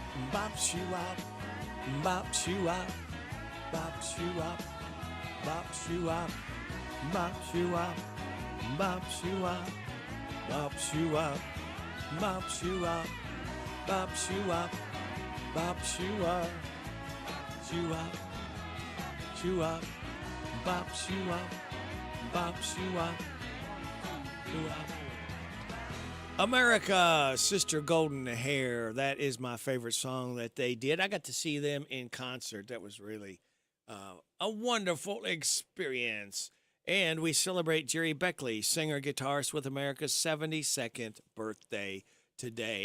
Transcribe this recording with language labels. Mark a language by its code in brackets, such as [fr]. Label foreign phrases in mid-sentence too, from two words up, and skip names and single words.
[en] bop shoo-wop, bop shoo-wop, bop shoo-wop, bop shoo-wop, bop shoo-wop, bop shoo-wop, bop shoo-wop, bop shoo-wop, bop shoo-wop, bop shoo-wop, shoo-wop, shoo-wop, bop shoo-wop, bop shoo-wop, shoo-wop. America, Sister Golden Hair. That is my favorite song that they did. I got to see them in concert. That was really a wonderful experience. And we celebrate Jerry Beckley, singer-guitarist with America's 72nd birthday today.